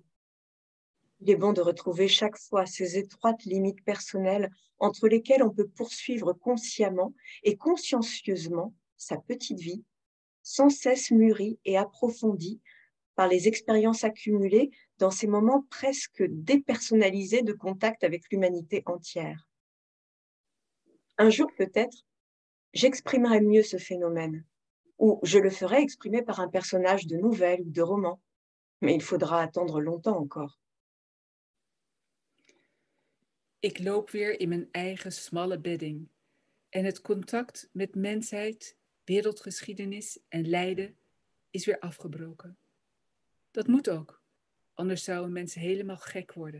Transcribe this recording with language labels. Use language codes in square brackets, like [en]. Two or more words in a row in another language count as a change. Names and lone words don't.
[fr] Il est bon de retrouver chaque fois ces étroites limites personnelles entre lesquelles on peut poursuivre consciemment et consciencieusement sa petite vie, sans cesse mûrie et approfondie par les expériences accumulées dans ces moments presque dépersonnalisés de contact avec l'humanité entière. Un jour peut-être, j'exprimerai mieux ce phénomène, ou je le ferai exprimer par un personnage de nouvelle ou de roman, mais il faudra attendre longtemps encore. [nl] Ik loop weer in mijn eigen smalle bedding en het contact met mensheid, wereldgeschiedenis en lijden is weer afgebroken. Dat moet ook, anders zou een mens helemaal gek worden.